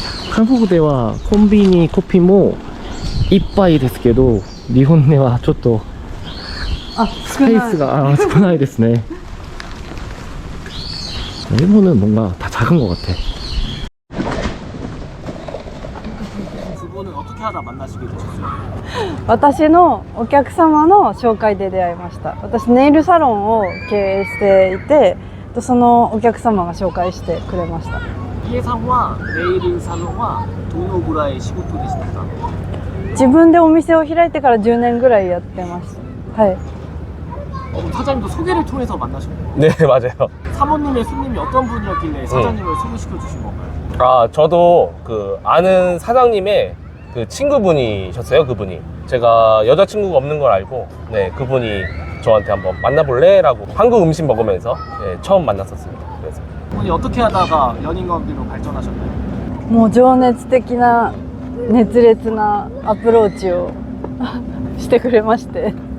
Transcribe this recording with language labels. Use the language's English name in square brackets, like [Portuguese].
[Japanese] 한국ではコンビニコピもいっぱいですけど、日本ではちょっとあ、ス少ない。ペースが少ないですね。 [Korean] 일본은 뭔가 다 작은 것 같아. 두 분은 어떻게 하다 만나시게 되셨어요? [Japanese] 私のお客様の紹介で出会いました。私ネイルサロンを経営していて、そのお客様が紹介してくれました。 이해さんはネイルサロンはどのぐらい仕事でしたか? 自分でお店を開いてから10年ぐらいやってます。はい。 [Korean] 그럼 사장님도 소개를 통해서 만나신 거예요? 네, 맞아요. 사모님의 손님이 어떤 분이었길래 사장님을 소개시켜 주신 건가요? 아, 저도 그 아는 사장님의 그 친구분이셨어요, 그분이. 제가 여자친구가 없는 걸 알고, 네, 그분이 저한테 한번 만나볼래? 라고 한국 음식 먹으면서 네, 처음 만났었습니다. 그래서. 분이 어떻게 하다가 연인 관계로 발전하셨나요? [Japanese] もう情熱的な熱烈なアプローチをしてくれまして。